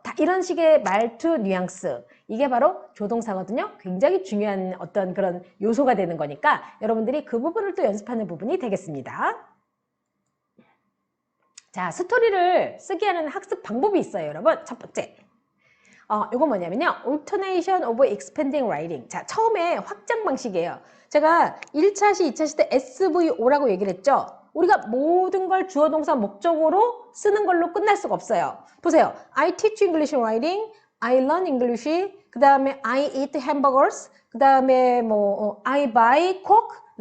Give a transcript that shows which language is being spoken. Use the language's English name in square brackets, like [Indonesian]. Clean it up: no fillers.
[Korean] 다 이런 식의 말투 뉘앙스. 이게 바로 조동사거든요. 굉장히 중요한 어떤 그런 요소가 되는 거니까 여러분들이 그 부분을 또 연습하는 부분이 되겠습니다. 자, 스토리를 쓰게 하는 학습 방법이 있어요, 여러분. 첫 번째. 이거 뭐냐면요. [English] Alternation of Expanding Writing. [Korean] 자, 처음에 확장 방식이에요. 제가 1차 시, 2차 시 때 SVO라고 얘기를 했죠. 우리가 모든 걸 주어 동사 목적으로 쓰는 걸로 끝날 수가 없어요. 보세요. [English] I teach English writing. I learn English. [Korean] 그 다음에 [English] I eat hamburgers. 그 다음에 I buy coke.